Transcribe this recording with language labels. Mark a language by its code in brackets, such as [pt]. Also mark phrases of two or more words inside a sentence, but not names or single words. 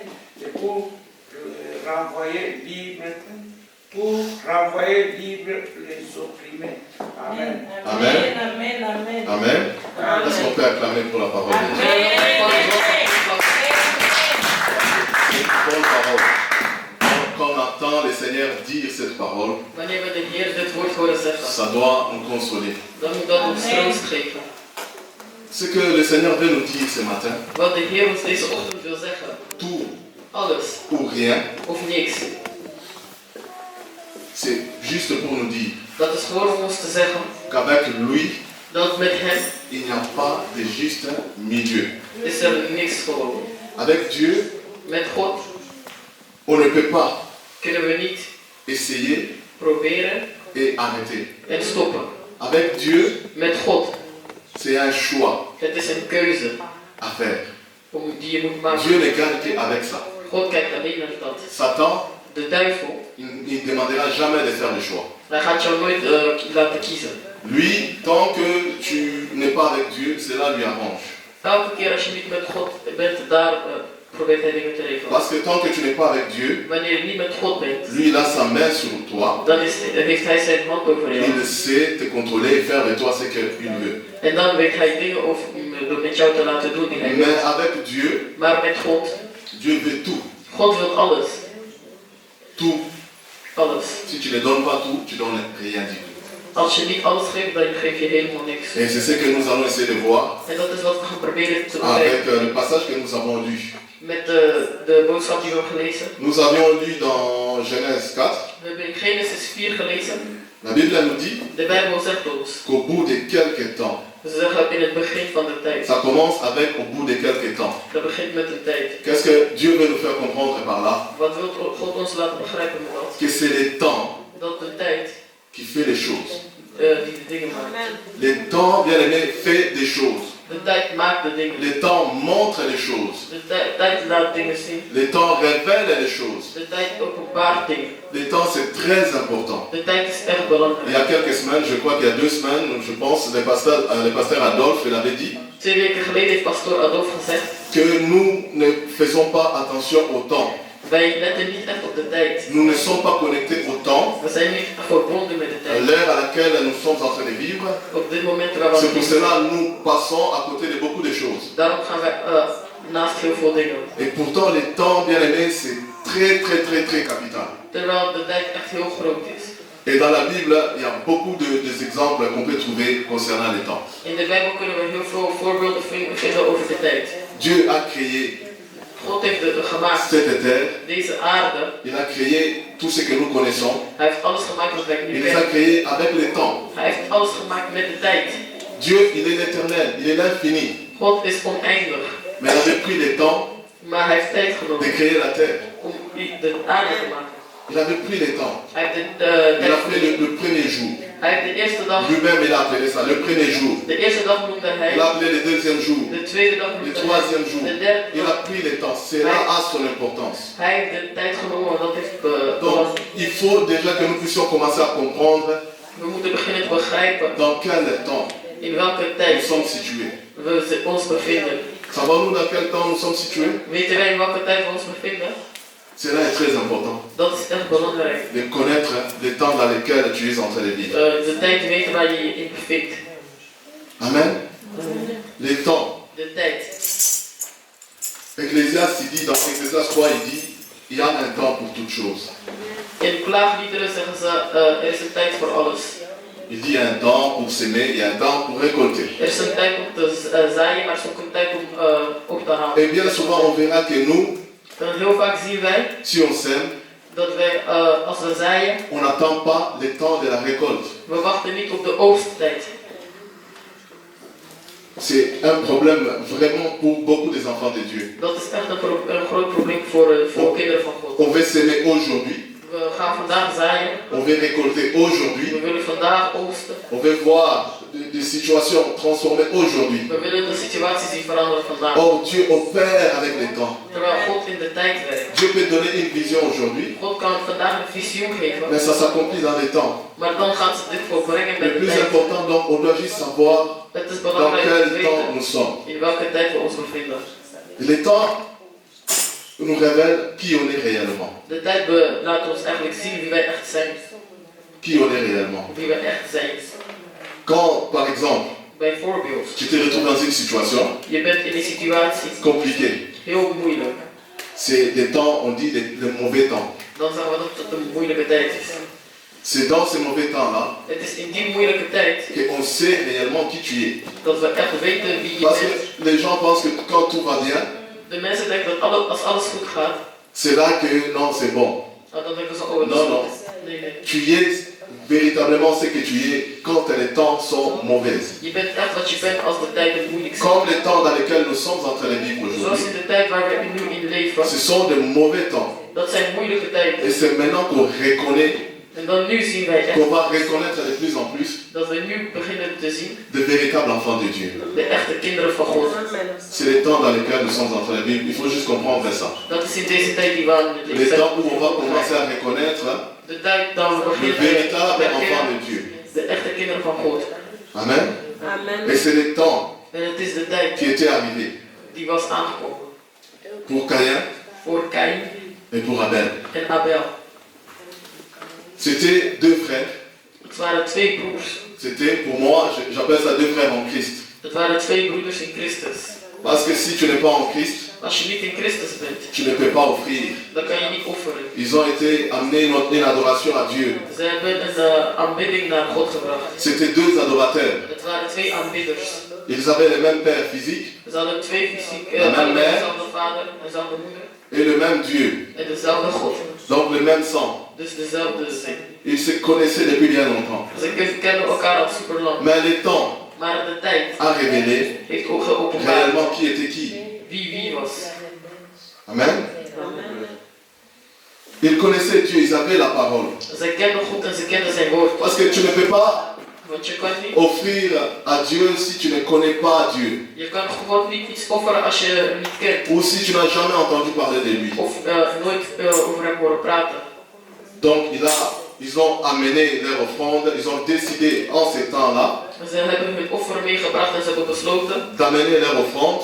[fr] et pour renvoyer libre les opprimés. Amen. Amen. Amen. Amen. Amen. Est-ce qu'on peut acclamer pour la parole de Dieu? C'est une bonne parole. Quand on entend le Seigneur dire cette parole, [nl] Wanneer we de Heer dit woord horen zeggen, [fr] ça doit nous consoler. [nl] dan moet dat ons troost geven. [fr] Ce que le Seigneur veut nous dire ce matin, [nl] Wat de Heer ons deze ochtend wil zeggen, [fr] tout [nl] alles [fr] ou rien, [nl] of niks, [fr] c'est juste pour nous dire [nl] dat is gewoon om ons te zeggen [fr] qu'avec lui, [nl] dat met hem [fr] il n'y a pas de juste milieu. [nl] is er niks gewoon. [fr] Avec Dieu, [nl] Met God [fr] on ne peut pas [nl] kunnen we niet [fr] essayer [nl] proberen [fr] et arrêter. [nl] en stoppen. [fr] Avec Dieu, [nl] Met God, [fr] c'est un choix [nl] het is een keuze [fr] à faire. [nl] die je moet maken. [fr] Dieu ne gagne qu'avec ça. [nl] God kijkt alleen naar dat. [fr] Satan, [nl] De duivel, [fr] il ne demandera jamais de faire le choix. [nl] hij gaat jou nooit laten kiezen. [fr] Lui, tant que tu n'es pas avec Dieu, cela lui arrange. [nl] Elke keer als je niet met God bent, daar probeert hij dingen te regelen. [fr] Parce que tant que tu n'es pas avec Dieu, [nl] Wanneer je niet met God bent, [fr] lui, il a sa main sur toi. [nl] dan heeft hij zijn hand over jou. [fr] Il sait te contrôler et faire de toi ce qu'il veut. [nl] En dan weet hij dingen over, door met jou te laten doen die hij wil. [fr] Mais avec Dieu, [nl] Maar met God, [fr] Dieu veut tout. [nl] God wil alles. [fr] Tout. [nl] Alles. [fr] Si tu ne donnes pas tout, tu donnes rien du tout. [nl] Als je niet alles geeft, dan geef je helemaal niks. [fr] Et c'est ce que nous allons essayer de voir [nl] En dat is wat we gaan proberen te [fr] avec [nl] begrijpen. [fr] le passage que nous avons lu. [nl] Met de boodschap die we hebben gelezen. [fr] Nous avions lu dans Genèse 4. [nl] We hebben in Genesis 4 gelezen. [fr] La Bible nous dit [nl] De Bijbel zegt ons. [fr] qu'au bout de quelques temps, [nl] Ze zeggen in het begin van de tijd. [fr] ça commence avec au bout de quelques temps. [nl] Dat begint met een tijd. [fr] Qu'est-ce que Dieu veut nous faire comprendre par là? [nl] Wat wil God ons laten begrijpen met dat? [fr] Que c'est le temps [nl] Dat de tijd [fr] qui fait les choses. [nl] die de dingen maakt. [fr] Le temps, bien aimé, fait des choses. [nl] De tijd maakt de dingen. [fr] Le temps montre les choses. [nl] De tijd laat dingen zien. [fr] Le temps révèle les choses. [nl] De tijd openbaart dingen. [fr] Le temps, c'est très important. [nl] De tijd is echt [fr] Il y a [nl] belangrijk. [fr] quelques semaines, je crois qu'il y a 2 semaines, je pense, le pasteur Adolphe il avait dit [nl] 2 weken geleden heeft pastoor Adolf gezegd. [fr] que nous ne faisons pas attention au temps. [nl] Wij letten niet echt op de tijd. [fr] Nous ne sommes pas connectés au temps, [nl] We zijn niet verbonden met de [fr] à [nl] tijd. [fr] l'heure à laquelle nous sommes en train de vivre. [nl] Op dit moment waar we [fr] C'est pour [nl] leven. [fr] cela que nous passons à côté de beaucoup de choses. [nl] Daarom gaan wij naast heel veel dingen. [fr] Et pourtant, le temps, bien aimé, c'est très, très, très, très capital. [nl] Terwijl de tijd echt heel groot is. [fr] Et dans la Bible, il y a beaucoup d'exemples qu'on peut trouver concernant le temps. [nl] In de Bijbel kunnen we heel veel voorbeelden vinden over de tijd. [fr] Dieu a créé [nl] God heeft gemaakt [fr] cette terre, [nl] deze aarde. [fr] il a créé tout ce que nous connaissons, [nl] Hij heeft alles gemaakt wat wij nu [fr] il les a [nl] kennen. [fr] créés avec le temps. [nl] Hij heeft alles gemaakt met de tijd. [fr] Dieu, il est l'éternel, il est l'infini, [nl] God is oneindig. [fr] mais il avait pris le temps [nl] Maar hij heeft tijd [fr] de [nl] genomen [fr] créer la terre. [nl] om de aarde te maken. [fr] Il avait pris le temps. [nl] Hij heeft [fr] Il [nl] tijd [fr] a fait [nl] genomen. [fr] le premier jour. [nl] Hij heeft de eerste dag, [fr] Lui-même, il a appelé ça le premier jour. [nl] de eerste dag noemde [fr] Il [nl] hij. [fr] a appelé le deuxième jour, [nl] De tweede dag [fr] le [nl] noemde hij. [fr] troisième jour. [nl] De derde [fr] Il [nl] dag. [fr] a pris le temps. Cela a son importance. [nl] Hij heeft de tijd genomen, want dat heeft [fr] Donc, il faut déjà que nous puissions commencer à comprendre [nl] we moeten beginnen te begrijpen [fr] dans quel temps [nl] in welke [fr] nous [nl] tijd [fr] sommes situés. [nl] we ons bevinden. [fr] Savons-nous dans quel temps nous sommes situés? [nl] Weten wij in welke tijd we ons bevinden? [fr] Cela est très important [nl] Dat is echt belangrijk. [fr] de connaître le temps dans lequel tu es en train de vivre. [nl] De tijd weten waar je je in bevindt. [fr] Amen. Le temps. [nl] De tijd. [fr] Ecclésiaste, il dit, dans Ecclésiaste 3, il dit, il y a un temps pour toutes choses. [nl] In klaagliederen zeggen ze, er is een tijd voor alles. [fr] Il dit il y a un temps pour s'aimer, il y a un temps pour récolter. [nl] Er is een tijd om te zaaien, maar er is ook een tijd om op te halen. [fr] Et bien souvent on verra que nous, [nl] Dan heel vaak zien wij [fr] si on sème, [nl] dat wij, als we zaaien, [fr] on n'attend pas le temps de la récolte. [nl] we wachten niet op de oogsttijd. [fr] C'est un problème vraiment pour beaucoup des enfants de Dieu. [nl] Dat is echt een groot probleem voor kinderen van God. [fr] On veut s'aimer aujourd'hui, [nl] We gaan vandaag zaaien, [fr] on veut récolter [nl] we [fr] aujourd'hui, [nl] willen vandaag oogsten, [fr] on veut voir des situations transformées aujourd'hui. [nl] we willen de situatie zien veranderen vandaag. [fr] Or Dieu opère avec le temps. [nl] Terwijl God in de tijd werkt. [fr] Dieu peut donner une vision aujourd'hui, [nl] God kan vandaag een visioen geven, [fr] mais ça s'accomplit dans le temps. [nl] maar dan gaat ze dit volbrengen [fr] Le [nl] met de [fr] plus [nl] tijd. [fr] important donc, on doit juste savoir [nl] Het is [fr] dans [nl] belangrijk om te [fr] quel temps [nl] weten [fr] nous sommes. [nl] in welke tijd we ons bevinden. [fr] Le temps nous révèle qui on est réellement. [nl] De tijd laat ons eigenlijk zien wie wij echt zijn. [fr] Qui on est réellement. [nl] Wie wij echt zijn. [fr] Quand, par exemple, [nl] Bijvoorbeeld, [fr] tu te retrouves dans une situation [nl] je bent in een situatie [fr] compliquée, [nl] heel moeilijk. [fr] c'est des temps, on dit le mauvais temps. [nl] Dan zeggen we dat het een moeilijke tijd is. [fr] C'est dans ces mauvais temps-là [nl] Het is in die moeilijke tijd [fr] qu'on sait réellement qui tu es. [nl] dat we echt weten wie je [fr] Parce [nl] bent. [fr] que les gens pensent que quand tout va bien, [nl] De mensen denken dat als alles goed gaat, [fr] c'est là que non, c'est bon. [nl] dan denken ze, oh, het is [fr] Non, non. [nl] goed. Nee, nee. [fr] Tu es véritablement ce que tu es quand les temps sont mauvais. [nl] Je bent echt wat je bent als de tijden moeilijk zijn. [fr] Comme les temps dans lesquels nous sommes en train de vivre [nl] Zoals [fr] aujourd'hui. [nl] in de tijd waar we nu in leven. [fr] Ce sont de mauvais temps. [nl] Dat zijn moeilijke tijden. [fr] Et c'est maintenant qu'on reconnaît, [nl] En dan nu zien wij echt [fr] qu'on va reconnaître de plus en plus [nl] dat we nu beginnen te zien [fr] de véritables enfants de Dieu. [nl] de echte kinderen van God. [fr] C'est les temps dans lesquels nous sommes en train de vivre. Il faut juste comprendre ça. [nl] Dat is in deze tijd die we aan het [fr] Les [nl] leven [fr] temps où on va commencer à reconnaître [nl] de tijd dat we [fr] le [nl] beginnen [fr] véritable [nl] te [fr] enfant [nl] herkennen [fr] de Dieu. [nl] de echte kinderen van God. [fr] Amen. Et c'est le temps [nl] En het is de tijd [fr] qui était arrivé [nl] die was aangekomen [fr] pour Caïn [nl] voor Kain [fr] et pour Abel. [nl] en Abel. [fr] C'était deux frères. [nl] Het waren twee broers. [fr] C'était pour moi, j'appelle ça deux frères en Christ. [nl] Het waren twee broeders in Christus. [fr] Parce que si tu n'es pas en Christ, [nl] Als je niet in Christus bent, [fr] tu ne peux pas offrir. [nl] dan kan je niet offeren. [fr] Ils ont été amenés une adoration à Dieu. [nl] Ze hebben een aanbidding naar God gebracht. [fr] C'était deux adorateurs. [nl] Het waren twee aanbidders. [fr] Ils avaient le même Père physique [nl] Ze hadden twee fysieke, [fr] La même mère. [nl] dezelfde vader, dezelfde moeder [fr] et le même Dieu. [nl] en dezelfde God. [fr] Donc le même sang. [nl] Dus dezelfde zin. [fr] Ils se connaissaient depuis bien longtemps. [nl] Ze kennen elkaar al super lang. [fr] Mais le temps [nl] Maar de tijd [fr] a révélé [nl] heeft ook geopenbaard [fr] réellement qui était qui. [nl] wie was. [fr] Amen. Ils connaissaient Dieu, ils avaient la parole. [nl] Ze kenden God en ze kenden zijn woord. [fr] Parce que tu ne peux pas [nl] Want je kan niet, [fr] offrir à Dieu si tu ne connais pas Dieu. [nl] je kan God niet iets offeren als je hem niet kent. [fr] Ou si tu n'as jamais entendu parler de lui. [nl] Of nooit over hem horen praten. [fr] Donc ils ont amené leur offrande, ils ont décidé en ces temps-là [nl] Ze hebben hun offer meegebracht en ze hebben besloten [fr] d'amener leur offrande.